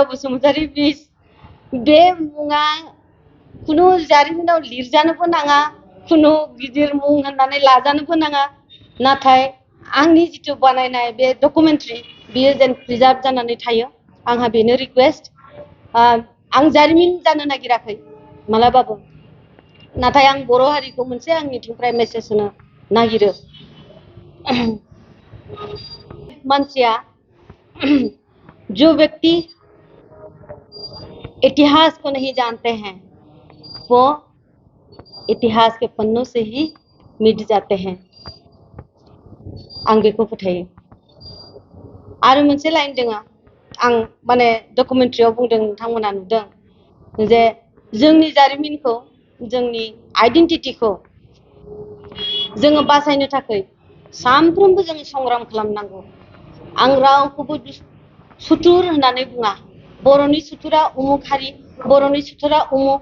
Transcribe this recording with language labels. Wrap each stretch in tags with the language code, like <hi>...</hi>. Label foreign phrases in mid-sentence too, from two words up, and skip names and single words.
<brx>बसुमतारी प्लिज बे मुङा खुनु जारिमिनाव लिरजानोबो नाङा खुनु गिदिर मुं होननानै लाजानोबो नाङा नाथाय आंनि जिथु बानायनाय बे डकुमेन्टारि बियो जेन प्रिजार्भ जानानै थायो आंहा बेनो रिकुवेस्ट आं जारिमिन जानो नागिराखै मालाबाबो नाथाय आं बर' हारिखौ मोनसे आंनिथिंनिफ्राय मेसेज होनो नागिरो</brx> <hi>मानसिया जो व्यक्ति इतिहास को नहीं जानते हैं वो इतिहास के पन्नों से ही मिट जाते हैं</hi> <brx>आं बेखौ फोथायो आरो मोनसे लाइन दङ आं माने डकुमेन्टारियाव बुंदों नोंथांमोना नुदों जे जोंनि जारिमिनखौ जोंनि आइडेन्टिटिखौ जोङो बासायनो थाखाय सानफ्रोमबो जों संग्राम खालामनांगौ आं रावखौबो सुथुर होननानै बुङा बर'नि सुथुरा उमुक हारि बर'नि सुथुरा उमुक</brx>